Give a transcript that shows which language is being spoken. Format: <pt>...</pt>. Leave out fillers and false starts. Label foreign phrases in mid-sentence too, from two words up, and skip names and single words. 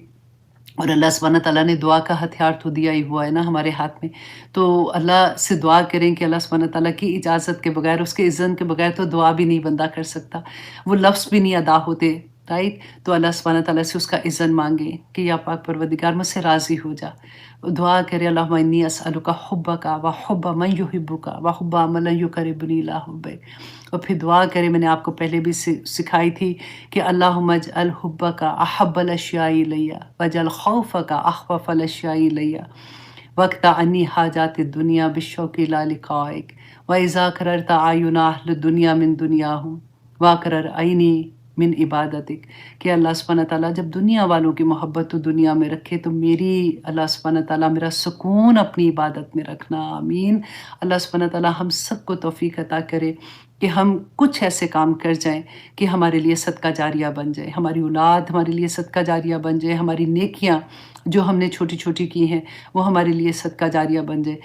<hi>और</hi> <ar>الله سبحانه تعالى</ar> <hi>ने दुआ का हथियार तो दिया ही हुआ है ना हमारे हाथ में। तो अल्लाह से दुआ करें कि</hi> <ar>الله سبحانه تعالى</ar> <hi>की इजाज़त के बगैर, उसके इज़्ज़न के बगैर तो दुआ भी नहीं बंदा कर सकता। वो लफ्ज़ भी नहीं अदा होते, राइट? तो</hi> <ar>الله سبحانه تعالى</ar> <hi>से उसका इज़्ज़न माँगे कि या पाक परवरदिगार मुझसे राज़ी हो जा। दुआ करें,</hi> <ar>اللهم إني أسألك حبك وحب من يحبك وحب عملا يقربني إلى حبك.</ar> <hi>और फिर दुआ करें, मैंने आपको पहले भी सिखाई थी कि</hi> <ar>اللهم اجعل حبك أحب الأشياء إلي واجعل خوفك أخوف الأشياء إلي واقطع عني حاجات الدنيا بالشوق إلى لقائك وإذا أقررت أعين أهل الدنيا من دنياهم وأقرر عيني من عبادتك.</ar> <hi>कि</hi> <ar>الله سبحانه تعالى</ar> <hi>जब दुनिया वालों की मोहब्बत तो दुनिया में रखे, तो मेरी</hi> <ar>الله سبحانه تعالى</ar> <hi>मेरा सुकून अपनी इबादत में रखना। आमीन।</hi> <ar>الله سبحانه تعالى</ar> <hi>हम सबको तौफ़ीक अता करे कि हम कुछ ऐसे काम कर जाएँ कि हमारे लिए सदका जारिया बन जाए, हमारी औलाद हमारे लिए सदका जारिया बन जाए, हमारी नेकियाँ जो हमने छोटी-छोटी की हैं वो हमारे लिए सदका जारिया बन जाए।</hi>